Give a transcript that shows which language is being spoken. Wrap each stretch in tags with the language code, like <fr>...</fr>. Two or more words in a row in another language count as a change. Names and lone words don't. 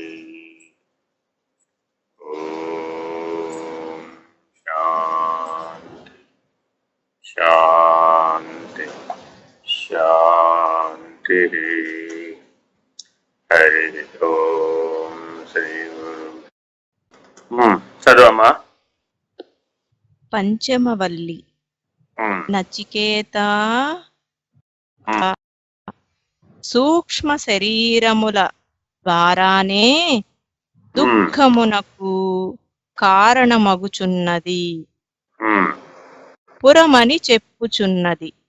<sa>ओम शांति शांति शांति। हरि ओम श्री गुरु।</sa> <te>చదువమ్మా. పంచమవల్లి. నచికేత సూక్ష్మ శరీరముల ద్వారానే దుఃఖమునకు కారణమగుచున్నది పురమని చెప్పుచున్నది.</te>